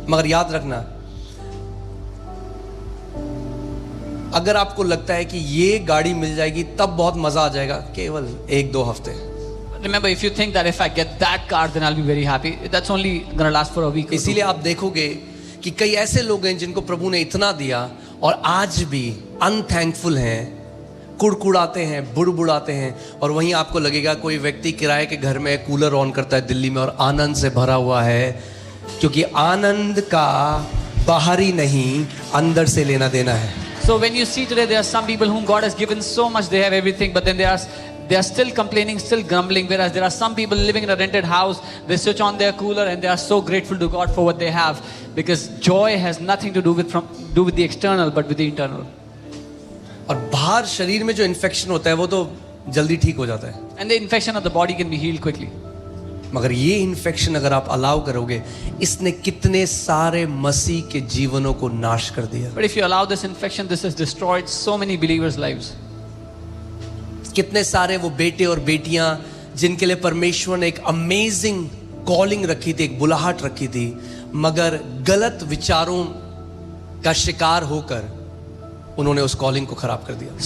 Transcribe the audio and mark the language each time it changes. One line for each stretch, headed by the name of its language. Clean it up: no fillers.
Hindi: मगर याद रखना अगर आपको लगता है कि ये गाड़ी मिल जाएगी तब बहुत मजा आ जाएगा, केवल 1-2 हफ्ते।
English: Remember, if you think that if I get that car, then I'll be very happy, that's only gonna last for a week or two.
Hindi: इसीलिए आप देखोगे कि कई ऐसे लोग हैं जिनको प्रभु ने इतना दिया और आज भी अनथैंकफुल हैं, कुड़कुड़ाते हैं, बुड़बुड़ाते हैं। और वहीं आपको लगेगा कोई व्यक्ति किराए के घर में कूलर ऑन करता है दिल्ली में और आनंद से भरा हुआ है, क्योंकि आनंद का बाहरी नहीं, अंदर से लेना देना है.
English: So when you see today, there are some people whom God has given so much, they have everything, but then they are still complaining, still grumbling. Whereas there are some people living in a rented house, they switch on their cooler and they are so grateful to God for what they have, because joy has nothing to do with the external, but with the internal.
Hindi: और बाहर शरीर में जो infection होता है वो तो जल्दी ठीक हो जाता है.
English: And the infection of the body can be healed quickly.
Hindi: मगर ये इन्फेक्शन अगर आप अलाउ करोगे, इसने कितने सारे मसीह के जीवनों को नाश कर दिया.
English: But if you allow this infection, this has destroyed so many believers' lives.
Hindi: कितने सारे वो बेटे और बेटियां जिनके लिए परमेश्वर ने एक अमेजिंग कॉलिंग रखी थी, एक बुलाहट रखी थी, मगर गलत विचारों का शिकार होकर उन्होंने उस कॉलिंग को खराब कर दिया.